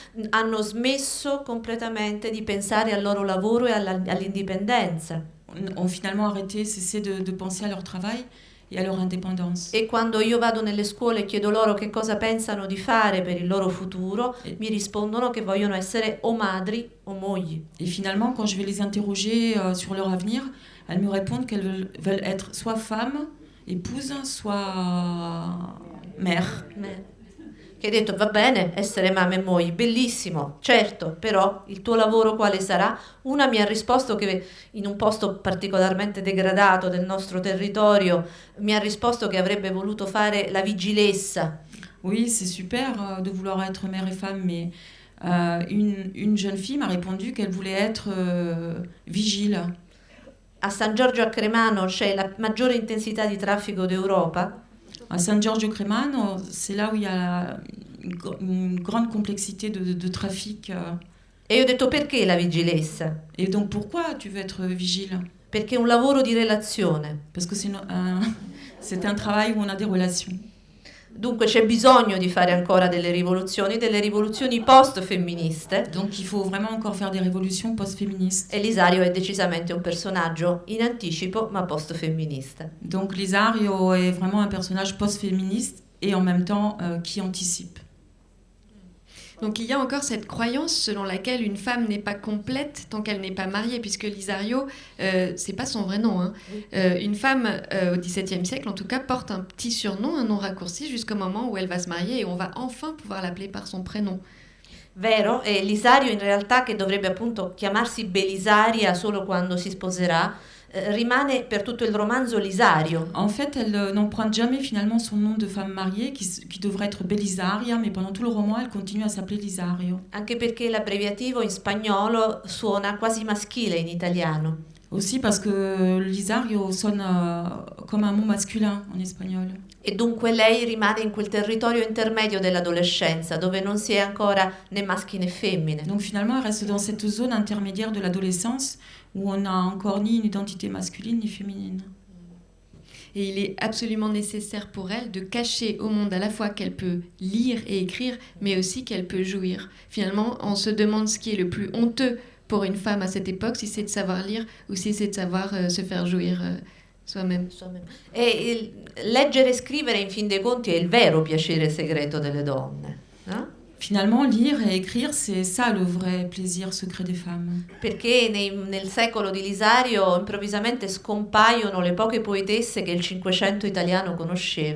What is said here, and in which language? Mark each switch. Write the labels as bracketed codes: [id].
[it] hanno smesso completamente di pensare al loro lavoro e all'indipendenza. [fr] Ont finalement arrêté, cessé de penser à leur travail et à leur indépendance. [it] E quando io vado nelle scuole e chiedo loro che cosa pensano di fare per il loro futuro, mi rispondono che vogliono essere o madri o mogli. [fr] Et finalement, quand je vais les interroger sur leur avenir, elles me répondent qu'elles veulent être soit femme, épouse, soit mère. [it] Che hai detto, va bene essere mamma e moglie, bellissimo, certo, però il tuo lavoro quale sarà? Una mi ha risposto che in un posto particolarmente degradato del nostro territorio, mi ha risposto che avrebbe voluto fare la vigilessa. [fr] Oui, c'est super de vouloir être mère et femme, mais une jeune fille m'a répondu qu'elle voulait être vigile. [it] A San Giorgio a Cremano c'è la maggiore intensità di traffico d'Europa. [fr] À San Giorgio Cremano, c'est là où il y a une grande complexité de trafic. [it] E io ho detto, perché la vigilessa? [fr] Et donc pourquoi tu veux être vigile? [it] Perché è un lavoro di relazione. [fr] Parce que c'est un travail où on a des relations. [it] Dunque c'è bisogno di fare ancora delle rivoluzioni post-femministe. [fr] Donc il faut vraiment encore faire des révolutions post-féministes. [it] E l'Isario è decisamente un personaggio in anticipo ma post-femminista. [fr] Donc l'Isario est vraiment un personnage post-féministe et en même temps qui anticipe. Donc il y a encore cette croyance selon laquelle une femme n'est pas complète tant qu'elle n'est pas mariée, puisque l'Isario, c'est pas son vrai nom. Hein. Une femme au XVIIe siècle, en tout cas, porte un petit surnom, un nom raccourci, jusqu'au moment où elle va se marier et on va enfin pouvoir l'appeler par son prénom. [it] Vero, e l'Isario in realtà, che dovrebbe appunto chiamarsi Belisaria solo quando si sposerà, rimane per tutto il romanzo l'Isario. [fr] En fait, elle n'emprunte jamais finalement son nom de femme mariée qui devrait être Belisaria, mais pendant tout le roman, elle continue à s'appeler Lisario. [it] Anche perché l'abbreviativo in spagnolo suona quasi maschile in italiano. [fr] Aussi parce que Lisario sonne comme un mot masculin en espagnol. [it] E dunque lei rimane in quel territorio intermedio dell'adolescenza, dove non si è ancora né maschi né femmine. [fr] Donc finalement, elle reste dans cette zone intermédiaire de l'adolescence où on n'a encore ni une identité masculine ni féminine. Et il est absolument nécessaire pour elle de cacher au monde à la fois qu'elle peut lire et écrire, mais aussi qu'elle peut jouir. Finalement, on se demande ce qui est le plus honteux pour une femme à cette époque, si c'est de savoir lire ou si c'est de savoir se faire jouir soi-même. [it] E leggere e scrivere, in fin dei conti, è il vero piacere segreto delle donne. No? [fr] Finalement, lire et écrire, c'est ça le vrai plaisir secret des femmes. [it] Perché nel secolo di Lisario improvvisamente scompaiono le poche poetesse che il Cinquecento italiano conosceva.